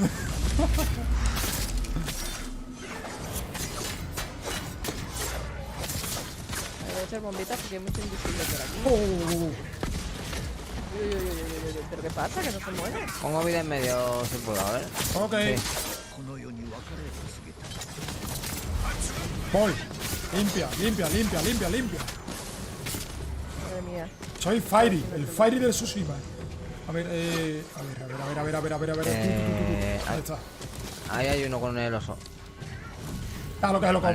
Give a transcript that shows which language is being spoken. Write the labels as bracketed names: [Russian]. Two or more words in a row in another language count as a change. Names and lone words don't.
[Spanish] Voy a echar bombitas porque hay mucho invisible por aquí. Oh. Uy. ¿Pero qué pasa? ¿Que no se muere? Pongo vida en medio si puedo, a ver. Ok. Sí. [Japanese] この世に別れを告げた [Spanish] Voy. Limpia, limpia, limpia, limpia, limpia. Madre mía. Soy Fairy, el Fairy del Tsushima. A ver, a ver. Ahí está. Ahí hay uno con el oso. Déjalo que se lo coma,